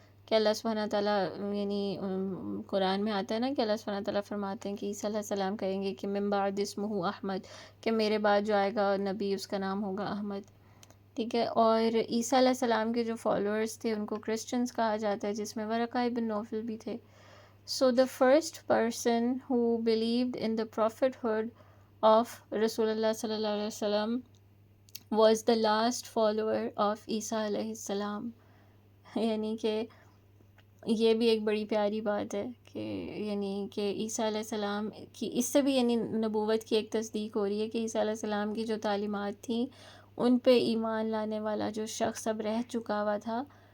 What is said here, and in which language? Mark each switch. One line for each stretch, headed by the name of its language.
Urdu: کہ اللہ سبحانہ تعالیٰ، یعنی قرآن میں آتا ہے نا کہ اللہ سبحانہ تعالیٰ فرماتے ہیں کہ عیسیٰ علیہ السلام کہیں گے کہ
Arabic: من بعد اسمہ احمد،
Urdu: کہ میرے بعد جو آئے گا نبی اس کا نام ہوگا احمد. ٹھیک ہے، اور عیسیٰ علیہ السلام کے جو فالوورز تھے ان کو کرسچنز کہا جاتا ہے، جس میں ورقہ ابن نوفل بھی تھے.
English: So the first person who believed in the prophethood of Rasulullah sallallahu alaihi wasallam was the last follower of عیسیٰ علیہ السلام.
Urdu: یعنی کہ یہ بھی ایک بڑی پیاری بات ہے کہ یعنی کہ عیسیٰ علیہ السلام کی اس سے بھی یعنی نبوت کی ایک تصدیق ہو رہی ہے کہ عیسیٰ علیہ السلام کی جو تعلیمات تھیں ان پہ ایمان لانے والا جو شخص اب رہ چکا ہوا تھا.